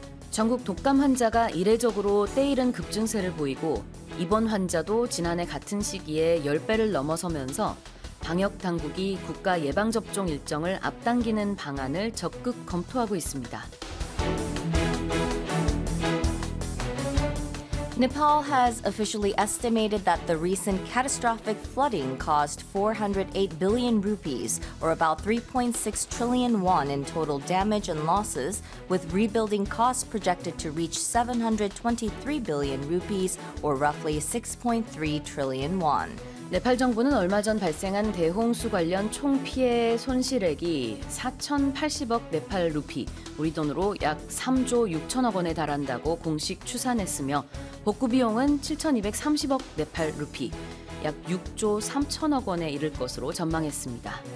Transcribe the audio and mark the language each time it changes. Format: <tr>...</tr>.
<ko>전국 독감 환자가 이례적으로 때이른 급증세를 보이고 이번 환자도 지난해 같은 시기에 10배를 넘어서면서 방역 당국이 국가 예방접종 일정을 앞당기는 방안을 적극 검토하고 있습니다.</ko> <en>Nepal has officially estimated that the recent catastrophic flooding caused 408 billion rupees, or about 3.6 trillion won in total damage and losses, with rebuilding costs projected to reach 723 billion rupees, or roughly 6.3 trillion won.</en> <ko>네팔 정부는 얼마 전 발생한 대홍수 관련 총 피해 손실액이 4,080억 네팔 루피, 우리 돈으로 약 3조 6천억 원에 달한다고 공식 추산했으며, 복구 비용은 7,230억 네팔 루피, 약 6조 3천억 원에 이를 것으로 전망했습니다.</ko>